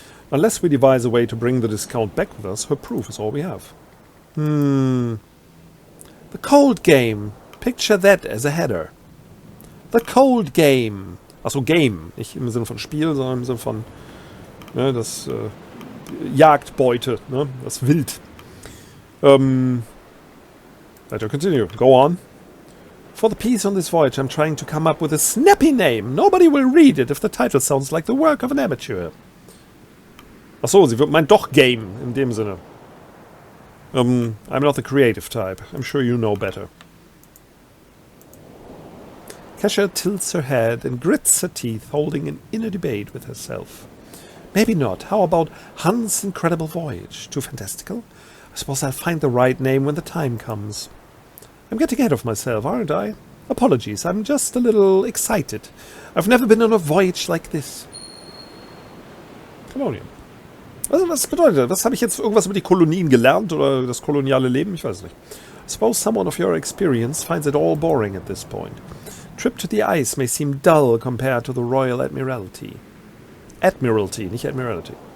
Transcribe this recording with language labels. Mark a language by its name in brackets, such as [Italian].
[English] Unless we devise a way to bring the discount back with us, her proof is all we have. The cold game. Picture that as a header. The cold game. [German] Achso, [English] Game. [German] Nicht im Sinne von Spiel, sondern im Sinne von das Jagdbeute, ne? Das Wild. [English] Let her continue. Go on. For the piece on this voyage, I'm trying to come up with a snappy name. Nobody will read it if the title sounds like the work of an amateur. [German] Achso, sie meint doch Game in dem Sinne. [English] I'm not the creative type. I'm sure you know better. Kesha tilts her head and grits her teeth, holding an inner debate with herself. Maybe not. How about Hans' Incredible Voyage? Too fantastical? I suppose I'll find the right name when the time comes. I'm getting ahead of myself, aren't I? Apologies, I'm just a little excited. I've never been on a voyage like this. [German] Kolonien. Also, was bedeutet das? Habe ich jetzt irgendwas über die Kolonien gelernt oder das koloniale Leben? Ich weiß nicht. [English] I suppose someone of your experience finds it all boring at this point. Trip to the ice may seem dull compared to the Royal Admiralty. [German] Admiralty, nicht Admiralty.